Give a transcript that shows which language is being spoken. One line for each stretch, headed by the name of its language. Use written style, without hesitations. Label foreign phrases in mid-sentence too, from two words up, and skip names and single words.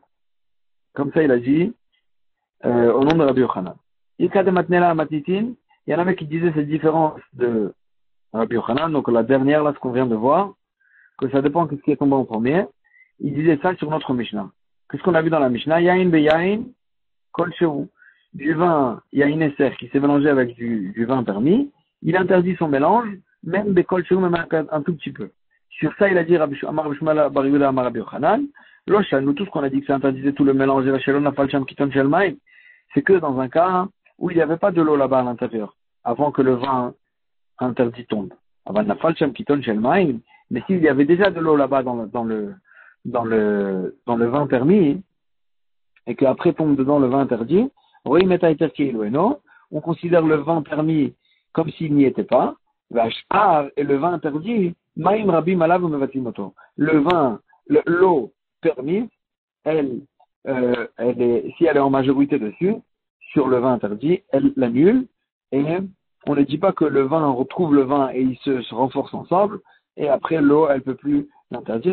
French: Comme ça il a dit, au nom de Rabbi Yochanan. Il y en avait qui disaient cette différence de Rabbi Yochanan, donc la dernière là, ce qu'on vient de voir, que ça dépend de ce qui est tombé en premier, il disait ça sur notre Mishnah. Qu'est-ce qu'on a vu dans la Mishnah?
Hebrew: יין ביין, כל שהוא.
French: Du vin
Hebrew: יין נסך
French: qui s'est mélangé avec du vin permis, il interdit son mélange, même
Hebrew: בכל שהוא,
French: même un tout petit peu. Sur ça, il a dit
Hebrew: אמר שמואל בר יהודה אמר רבי יוחנן, לא שנו,
French: tout ce qu'on a dit que ça interdisait tout le mélange,
Hebrew: אלא שלא נפל שם קיתון של מים,
French: c'est que dans un cas où il n'y avait pas de l'eau là-bas à l'intérieur, avant que le vin interdit tombe. Avant
Hebrew: נפל שם קיתון של מים,
French: mais s'il y avait déjà de l'eau là-bas dans le vin permis, et qu'après tombe dedans le vin interdit, on considère le vin permis comme s'il n'y était pas, et le vin interdit, le vin, l'eau permise, si elle est en majorité dessus, sur le vin interdit, elle l'annule, et on ne dit pas que le vin retrouve le vin et ils se renforcent ensemble, et après l'eau, elle peut plus l'interdire.